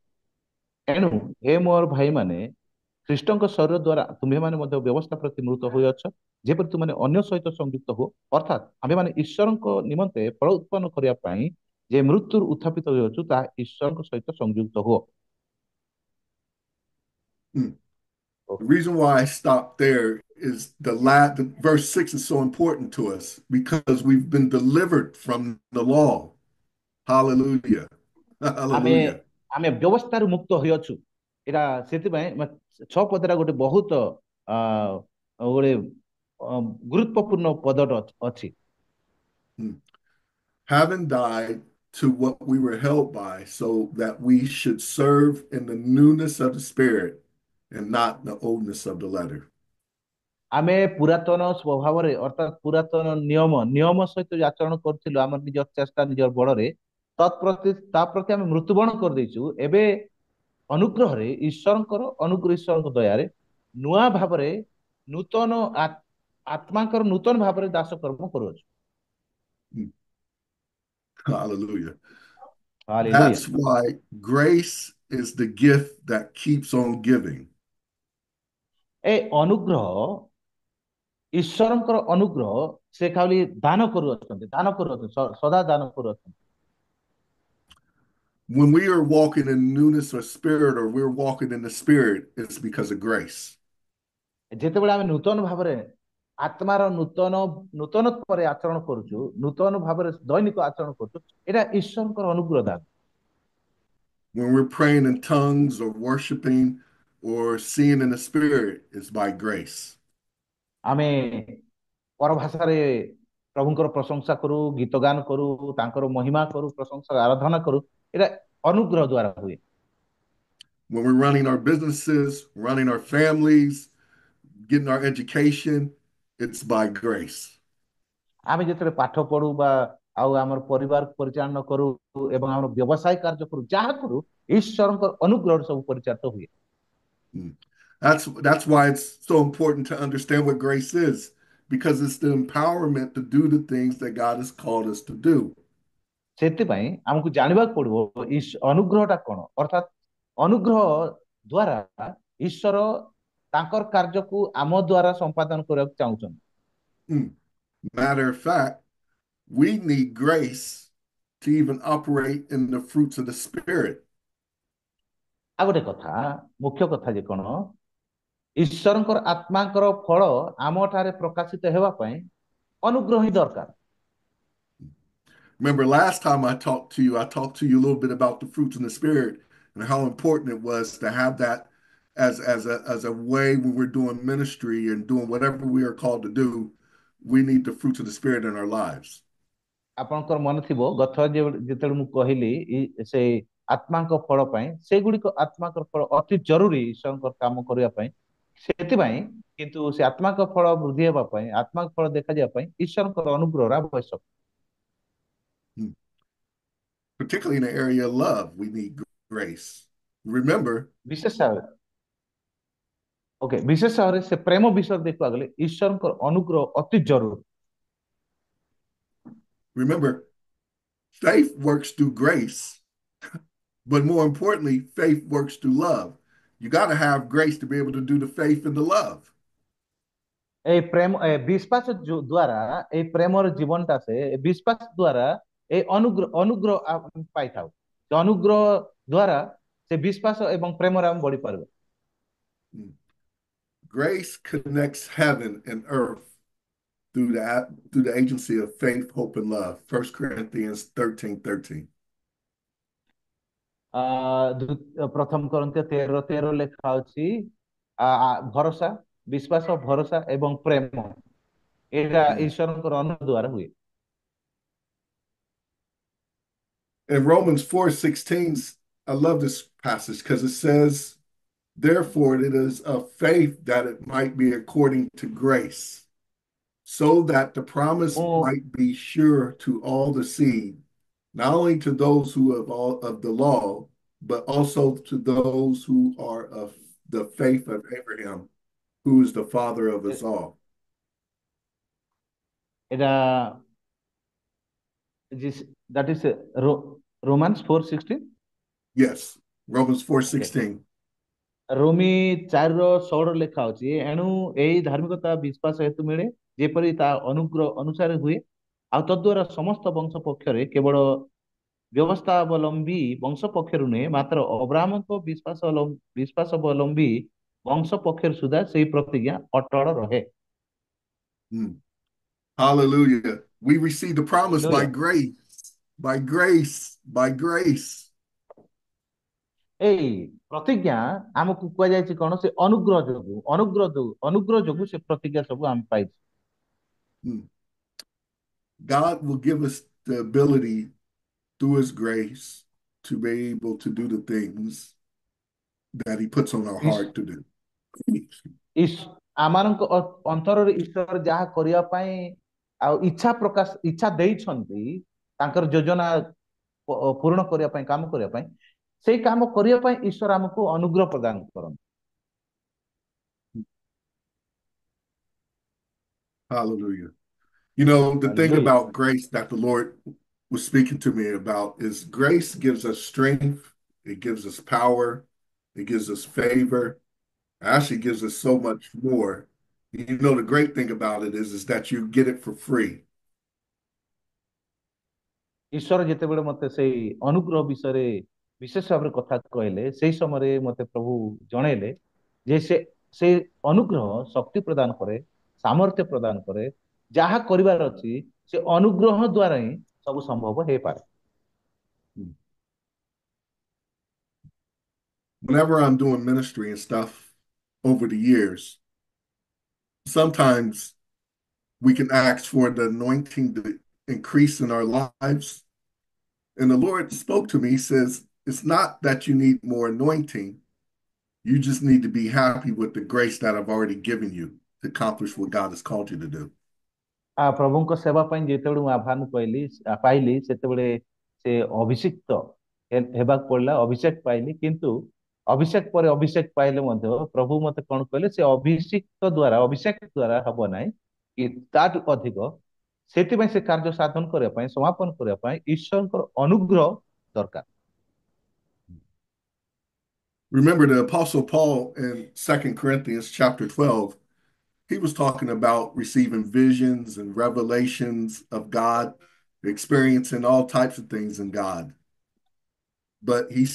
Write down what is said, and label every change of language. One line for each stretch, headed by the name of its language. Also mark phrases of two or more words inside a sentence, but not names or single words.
Odia: ଏଣୁ ହେ ମୋର ଭାଇମାନେ, ଖ୍ରୀଷ୍ଟଙ୍କ ଶରୀର ଦ୍ୱାରା ତୁମେମାନେ ମଧ୍ୟ ବ୍ୟବସ୍ଥା ପ୍ରତି ମୃତ ହୋଇଅଛ, ଯେପରି ତୁମେ ଅନ୍ୟ ସହିତ ସଂଯୁକ୍ତ ହୁଅ, ଅର୍ଥାତ୍ ଆମେମାନେ ଈଶ୍ୱରଙ୍କ ନିମନ୍ତେ ଫଳ ଉତ୍ପନ୍ନ କରିବା ପାଇଁ ଯେ ମୃତ୍ୟୁରୁ ଉତ୍ଥାପିତ ହୋଇଅଛୁ ତାହା ଈଶ୍ୱରଙ୍କ ସହିତ ସଂଯୁକ୍ତ ହୁଅ।
English: The reason why I stopped there is the verse 6 is so important to us because we've been delivered from the law. Hallelujah.
Odia: ଆମେ
English: Hallelujah.
Odia: ଆମେ ବ୍ୟବସ୍ଥାରୁ ମୁକ୍ତ ହୋଇଅଛୁ। ଏଇଟା ସେଥିପାଇଁ 6 ପଦଟା ଗୋଟେ ବହୁତ ଗୋଟେ ଗୁରୁତ୍ୱପୂର୍ଣ୍ଣ ପଦଟା ଅଛି।
English: Having died to what we were held by, so that we should serve in the newness of the Spirit and not the oldness of the letter.
Odia: ଆମେ ପୁରାତନ ସ୍ୱଭାବରେ ଅର୍ଥାତ୍ ପୁରାତନ ନିୟମ ସହିତ ଯୋଉ ଆଚରଣ କରୁଥିଲୁ ଆମର ନିଜ ଚେଷ୍ଟା ନିଜ ବଳରେ ତା ପ୍ରତି ଆମେ ମୃତ୍ୟୁବରଣ କରିଦେଇଛୁ। ଏବେ ଅନୁଗ୍ରହରେ ଈଶ୍ୱରଙ୍କ ଦୟାରେ ନୂଆ ଭାବରେ ନୂତନ ଆତ୍ମାଙ୍କର ନୂତନ ଭାବରେ ଦାସ କର୍ମ କରୁଅଛୁ।
English: Hallelujah.
Odia: ହାଲେଲୁୟା।
English: That's why grace is the gift that keeps on giving.
Odia: ଏ ଅନୁଗ୍ରହ ଈଶ୍ୱରଙ୍କର ଅନୁଗ୍ରହ ସେ ଖାଲି ଦାନ କରୁଅଛନ୍ତି ସଦା ଦାନ କରୁଅଛନ୍ତି।
English: When we are walking in newness of spirit, or we're walking in the spirit, it's because of grace.
Odia: ଯେତେବେଳେ ଆମେ ନୂତନ ଭାବରେ ଆତ୍ମାର ନୂତନରେ ଆଚରଣ କରୁଛୁ, ନୂତନ ଭାବରେ ଦୈନିକ ଆଚରଣ କରୁଛୁ, ଏଇଟା ଈଶ୍ୱରଙ୍କର ଅନୁଗ୍ରହ ଦାନ।
English: When we're praying in tongues or worshiping or seeing in the spirit, it's by grace.
Odia: ଆମେ ପରଭାଷାରେ ପ୍ରଭୁଙ୍କର ପ୍ରଶଂସା କରୁ, ଗୀତ ଗାନ କରୁ, ତାଙ୍କର ମହିମା କରୁ, ପ୍ରଶଂସା ଆରାଧନା କରୁ, ଏଇଟା ଅନୁଗ୍ରହ ଦ୍ଵାରା ହୁଏ।
English: When we're running our businesses, running our families, getting our education, it's by grace.
Odia: ଆମେ ଯେତେବେଳେ ପାଠ ପଢୁ ବା ଆଉ ଆମର ପରିବାର ପରିଚାଳନା କରୁ ଏବଂ ଆମର ବ୍ୟବସାୟ କାର୍ଯ୍ୟ କରୁ, ଯାହା କରୁ ଈଶ୍ୱରଙ୍କର ଅନୁଗ୍ରହରେ ସବୁ ପରିଚାଳିତ ହୁଏ। Mm.
English: That's why it's so important to understand what grace is, because it's the empowerment to do the things that God has called us to do.
Odia: ସେଥିପାଇଁ ଆମକୁ ଜାଣିବାକୁ ପଡିବ ଅନୁଗ୍ରହଟା କଣ, ଅର୍ଥାତ୍ ଅନୁଗ୍ରହ ଦ୍ଵାରା ଈଶ୍ୱର ତାଙ୍କର କାର୍ଯ୍ୟକୁ ଆମ ଦ୍ଵାରା ସମ୍ପାଦନ କରିବାକୁ ଚାହୁଁଛନ୍ତି। Mm.
English: Matter of fact, we need grace to even operate in the fruits of the Spirit.
Odia: ଆଉ ଗୋଟେ କଥା, ମୁଖ୍ୟ କଥା ଯେ କଣ, ଈଶ୍ୱରଙ୍କର ଆତ୍ମାଙ୍କର ଫଳ ଆମଠାରେ ପ୍ରକାଶିତ ହେବା ପାଇଁ ଅନୁଗ୍ରହ ହିଁ ଦରକାର।
English: Remember, last time I talked to you a little bit about the fruits in the Spirit and how important it was to have that as a way when we're doing ministry and doing whatever we are called to do. We need the fruits of the Spirit in our lives.
Odia: ଆପଣଙ୍କର ମନେ ଥିବ ଯେତେବେଳେ ମୁଁ କହିଲି ସେ ଆତ୍ମାଙ୍କ ଫଳ ପାଇଁ, ସେଗୁଡିକ ଆତ୍ମାଙ୍କ ଫଳ ଅତି ଜରୁରୀ ଈଶ୍ୱରଙ୍କର କାମ କରିବା ପାଇଁ। ସେଥିପାଇଁ କିନ୍ତୁ ସେ ଆତ୍ମାଙ୍କ ଫଳ ବୃଦ୍ଧି ହେବା ପାଇଁ, ଆତ୍ମାଙ୍କ ଫଳ ଦେଖାଯିବା ପାଇଁ ଈଶ୍ୱରଙ୍କର ଅନୁଗ୍ରହର ଆବଶ୍ୟକ।
English: Particularly in the area of love, we need grace. Remember,
Odia: ବିଶେଷ ଭାବରେ ସେ ପ୍ରେମ ବିଷୟରେ ଦେଖିବାକୁ ଗଲେ ଈଶ୍ୱରଙ୍କର ଅନୁଗ୍ରହ ଅତି ଜରୁରୀ।
English: remember, faith works through grace, but more importantly, faith works through love. You got to have grace to be able to do the faith and the love.
Odia: ଏଇ ପ୍ରେମ ବିଶ୍ୱାସ ଦ୍ୱାରା ଏଇ ପ୍ରେମର ଜୀବନଟା ସେ ବିଶ୍ୱାସ ଦ୍ୱାରା ଏଇ ଅନୁଗ୍ରହ ପାଇଥାଉ। ଅନୁଗ୍ରହ ଦ୍ଵାରା ସେ ବିଶ୍ୱାସ ଏବଂ ପ୍ରେମରେ ଆମେ ବଢି ପାରିବା।
English: Grace connects heaven and earth through the agency of faith, hope, and love. 1 Corinthians 13:13.
Odia: ପ୍ରଥମ କରିନ୍ଥିୟ 13:13 ଲେଖା ଅଛି, ଭରସା, ବିଶ୍ୱାସ, ଭରସା ଏବଂ ପ୍ରେମ ଏଇଟା ଈଶ୍ୱରଙ୍କର ଅନୁଗ୍ରହ ଦ୍ଵାରା ହୁଏ।
English: In Romans 4:16, I love this passage because it says, therefore it is of faith that it might be according to grace, so that the promise might be sure to all the seed, not only to those who have all of the law, but also to those who are of the faith of Abraham, who is the father of us all. That is Romans 4:16. Yes, Romans 4:16.
Odia: ରୋମୀ 4:16 ଲେଖା ଅଛି, ଏଣୁ ଏହି ଧାର୍ମିକତା ବିଶ୍ୱାସ ହେତୁ ମିଳେ, ଯେପରି ତା ଅନୁଗ୍ରହ ଅନୁସାରେ ହୁଏ, ଆଉ ତଦ୍ୱାରା ସମସ୍ତ ବଂଶ ପକ୍ଷରେ କେବଳ ବ୍ୟବସ୍ଥାବଲମ୍ବୀ ବଂଶ ପକ୍ଷରୁ ନୁହେଁ, ମାତ୍ର ଅବ୍ରାହ୍ମଙ୍କ ବିଶ୍ୱାସାବଲମ୍ବୀ ବଂଶ ପକ୍ଷରୁ ସୁଦ୍ଧା ସେହି ପ୍ରତିଜ୍ଞା ଅଟଳ ରହେ।
English: Hallelujah. We receive the promise by grace, by grace, by grace.
Odia: ଏଇ ପ୍ରତିଜ୍ଞା ଆମକୁ କୁହାଯାଇଛି କଣ, ସେ ଅନୁଗ୍ରହ ଯୋଗୁ ସେ ପ୍ରତିଜ୍ଞା ସବୁ ଆମେ ପାଇଛୁ।
English: God will give us the ability through His grace to be able to do the things that He puts on our ଇସ୍ heart to do.
Odia: ଇସ୍ ଆମମାନଙ୍କ ଅନ୍ତରରେ ଈଶ୍ୱର ଯାହା କରିବା ପାଇଁ ଆଉ ଇଚ୍ଛା ପ୍ରକାଶ ଇଚ୍ଛା ଦେଇଛନ୍ତି ତାଙ୍କର ଯୋଜନା ପୂରଣ କରିବା ପାଇଁ କାମ କରିବା ପାଇଁ ସେଇ କାମ କରିବା ପାଇଁ ଈଶ୍ୱର ଆମକୁ ଅନୁଗ୍ରହ ପ୍ରଦାନ କରନ୍ତି।
English: Hallelujah. You know, the thing Hallelujah. about grace that the Lord was speaking to me about is grace gives us strength, it gives us power, it gives us favor, actually gives us so much more. You know, the great thing about it is that you get it for free.
Odia: ଈଶ୍ୱର ଯେତେବେଳେ ମତେ ସେଇ ଅନୁଗ୍ରହ ବିଷୟରେ ବିଶେଷ ଭାବରେ କଥା କହିଲେ ସେଇ ସମୟରେ ମତେ ପ୍ରଭୁ ଜଣେଇଲେ ଯେ ସେ ଅନୁଗ୍ରହ ଶକ୍ତି ପ୍ରଦାନ କରେ, ସାମର୍ଥ୍ୟ ପ୍ରଦାନ କରେ, ଯାହା କରିବାର ଅଛି ସେ ଅନୁଗ୍ରହ ଦ୍ୱାରା ହିଁ ସବୁ ସମ୍ଭବ ହେଇପାରେ।
English: Whenever I'm doing ministry and stuff over the years, sometimes we can ask for the anointing to increase in our lives. And the Lord spoke to me, He says, it's not that you need more anointing. You just need to be happy with the grace that I've already given you to accomplish what God has called you to do.
Odia: ପ୍ରଭୁଙ୍କ ସେବା ପାଇଁ ଯେତେବେଳେ ମୁଁ ଆହ୍ୱାନ ପାଇଲି ସେତେବେଳେ ସେ ଅଭିଷିକ୍ତ ହେବାକୁ ପଡିଲା, ଅଭିଷେକ ପାଇଲି। କିନ୍ତୁ ଅଭିଷେକ ପରେ ଅଭିଷେକ ପାଇଲେ ମଧ୍ୟ ପ୍ରଭୁ ମତେ କଣ କହିଲେ ସେ ଅଭିଷେକ ଦ୍ୱାରା ହବ ନାହିଁ କି ତାଠୁ ଅଧିକ ସେଥିପାଇଁ ସେ କାର୍ଯ୍ୟ ସାଧନ କରିବା ପାଇଁ ସମାପନ କରିବା ପାଇଁ ଈଶ୍ୱରଙ୍କର ଅନୁଗ୍ରହ ଦରକାର।
English: Remember the Apostle Paul in 2 Corinthians chapter 12, he was talking about receiving visions and revelations of God, experiencing all types of things in God. But he